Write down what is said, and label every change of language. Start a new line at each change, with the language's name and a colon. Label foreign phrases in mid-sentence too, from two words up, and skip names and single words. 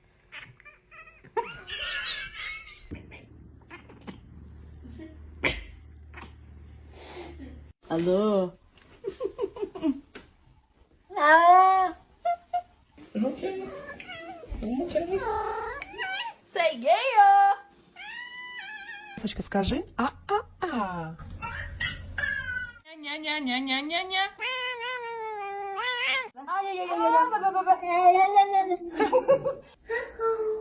Portuguese: Alô? Eu não quero. Eu não quero.
English: Say gay!
Russian: Девочка, скажи а-а-а. Ня-ня-ня-ня-ня-ня. Ай-яй-яй-яй.